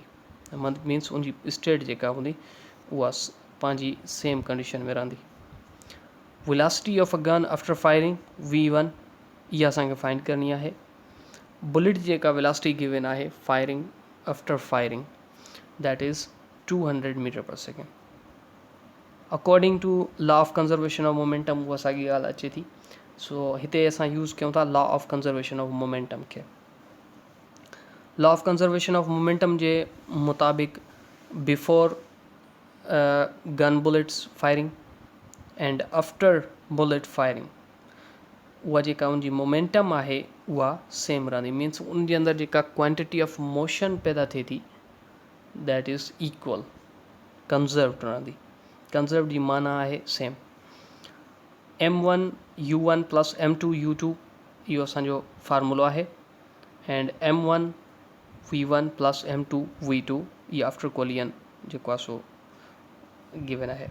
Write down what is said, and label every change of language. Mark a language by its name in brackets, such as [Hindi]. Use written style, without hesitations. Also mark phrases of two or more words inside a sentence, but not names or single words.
[Sindhi] मीन्स उन जी स्टेट जेका हूंदी उहा पंहिंजी [English] same condition [Sindhi] में रहंदी. [English] velocity of a gun after firing v1 [Sindhi] इहा असांखे फाइंड करणी आहे. [English] बुलेट जेका velocity given आहे firing after firing, that is 200 meter per second. according to law of conservation of momentum [Sindhi] उहा साॻी ॻाल्हि अचे थी. सो हिते असां यूज़ कयूं था [English] law of conservation of momentum खे. law of conservation of momentum [Sindhi] जे मुताबिक़ [English] before gun bullets firing and after bullet firing [Sindhi] उहा जेका उनजी [English] मोमेंटम [Sindhi] आहे उहा [English] सेम रहंदी. [Sindhi] मीन्स उन जे अंदरि जेका [English] quantity of motion [Sindhi] पैदा थिए थी [English] that is equal, [Sindhi] कंज़र्व्ड रहंदी. कंज़र्व्ड जी माना आहे सेम. m1 u1 प्लस m2 u2 इहो असांजो फार्मूलो आहे. एंड m1 v1 प्लस m2 v2 इहा [English] after collision [Sindhi] जेको आहे सो गिवन आहे.